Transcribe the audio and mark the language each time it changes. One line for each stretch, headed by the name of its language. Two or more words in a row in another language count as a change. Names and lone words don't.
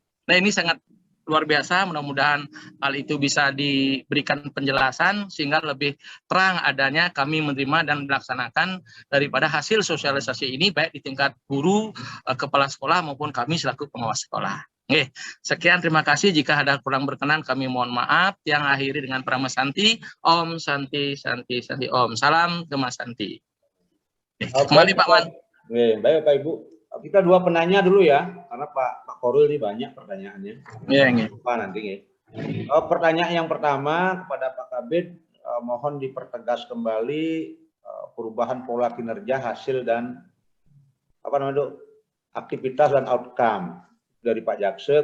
Indonesian: Nah, ini sangat luar biasa, mudah-mudahan hal itu bisa diberikan penjelasan sehingga lebih terang adanya kami menerima dan melaksanakan daripada hasil sosialisasi ini baik di tingkat guru, kepala sekolah maupun kami selaku pengawas sekolah. Oke, sekian, terima kasih. Jika ada kurang berkenan kami mohon maaf. Yang akhiri dengan Prama Santi,
Sanskrit: Om Santi Santi Santi Om.
Indonesian: Salam ke Mas Santi. Kembali Pak Man. Oke, baik Pak Ibu. Kita dua penanya dulu ya, karena Pak Korul ini banyak pertanyaannya. Iya, Pak nanti ya. Pertanyaan yang pertama kepada Pak Kabid, mohon dipertegas kembali perubahan pola kinerja, hasil dan aktivitas dan outcome dari Pak Jaksa.